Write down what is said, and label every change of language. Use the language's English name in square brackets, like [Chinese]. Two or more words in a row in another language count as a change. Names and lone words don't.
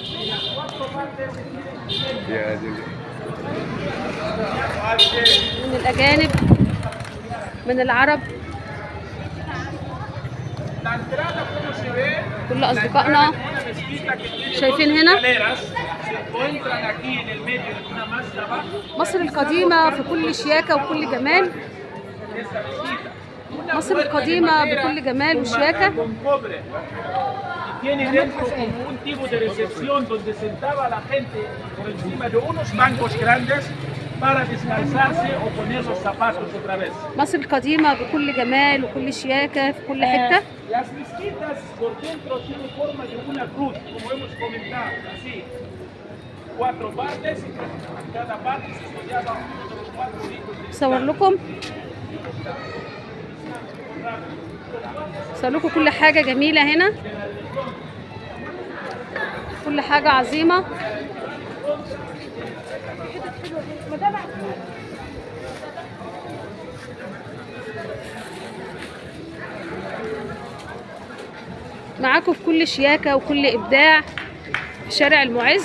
[Arabic] من الأجانب، من العرب، كل أصدقائنا. شايفين هنا مصر القديمة في كل شياكة وكل جمال. مصر القديمة بكل جمال وشياكة. [Spanish] Tiene dentro como un tipo de recepción donde sentaba a la gente por encima de unos bancos grandes para descansarse o poner los zapatos otra vez. [Arabic] مصر القديمة بكل جمال وكل شياكة في كل حتة. [Spanish] Las mezquitas por dentro tienen forma de una cruz, como hemos comentado, así. 4 partes y cada parte se sellaba uno de los 4 ritos. [Arabic] صور لكم كل حاجة جميلة هنا، كل حاجة عظيمة. معاكم في كل شياكة وكل إبداع في شارع المعز.